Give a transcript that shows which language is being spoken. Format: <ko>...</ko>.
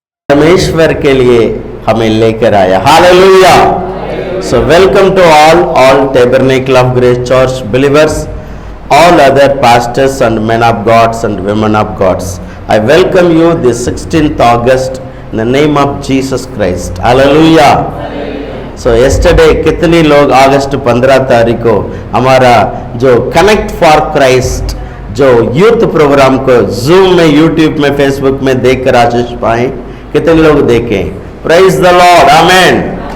<hi>परमेश्वर के लिए हमें लेकर आया। Hallelujah.</hi> <en>So welcome to all Tabernacle of Grace Church believers, all other pastors and men of gods and women of gods. I welcome you this 16th August in the name of Jesus Christ. Hallelujah. So yesterday</en> <hi>कितनी लोग अगस्त 15 तारीख को हमारा जो connect for Christ जो youth programme को zoom में, YouTube में, फेसबुक में देखकर आशीष पाए? कितने लोग देखें? Praise the Lord, amen.</hi>